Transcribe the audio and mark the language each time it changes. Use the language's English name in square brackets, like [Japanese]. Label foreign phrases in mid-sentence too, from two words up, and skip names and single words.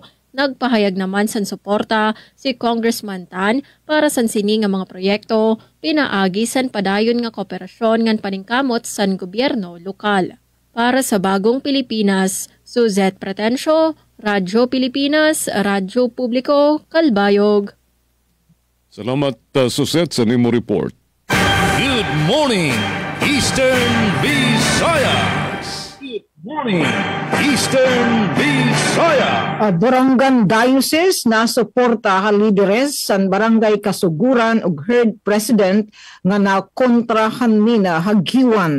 [Waray] Nagpahayag naman sa suporta si Congressman Tan para sa sini nga mga proyekto, pinaagi san padayon nga kooperasyon ngan paningkamot sa gobyerno lokal. Para sa Bagong Pilipinas, Suzette Pretencio, Radyo Pilipinas, Radyo Publiko, Kalbayog. Salamat Suzette sa nimo report. [English] Good morning, Eastern Visayas! Good morning, Eastern Visayas! [Waray] Borongan Diocese na suporta ha lideres san Barangay Kasuguran ug Herd President nga nakontrahan nina hagiwan.